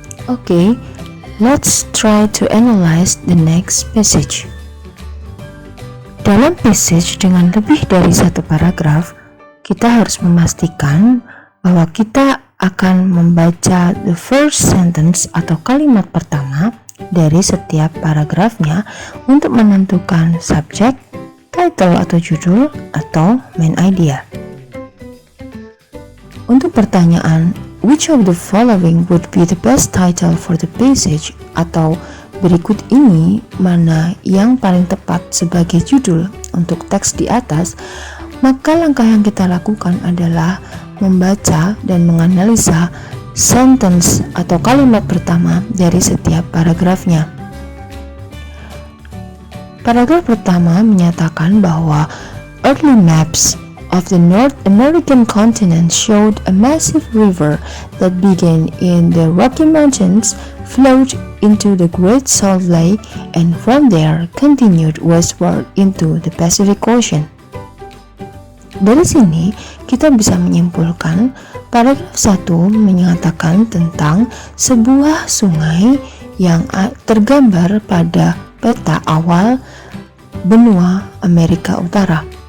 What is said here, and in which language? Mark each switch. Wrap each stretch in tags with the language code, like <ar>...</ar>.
<en>Okay, let's try to analyze the next passage.</en> <id>Dalam passage dengan lebih dari satu paragraf, kita harus memastikan bahwa kita akan membaca the first sentence atau kalimat pertama dari setiap paragrafnya untuk menentukan subjek, title atau judul, atau main idea. Untuk pertanyaan</id> <en>which of the following would be the best title for the passage</en> <id>atau berikut ini mana yang paling tepat sebagai judul untuk teks di atas, maka langkah yang kita lakukan adalah membaca dan menganalisa sentence atau kalimat pertama dari setiap paragrafnya. Paragraf pertama menyatakan bahwa</id> <en>early maps of the North American continent showed a massive river that began in the Rocky Mountains, flowed into the Great Salt Lake, and from there continued westward into the Pacific Ocean.</en> <id>Dari sini, kita bisa menyimpulkan paragraf 1 menyatakan tentang sebuah sungai yang tergambar pada peta awal benua Amerika Utara.</id>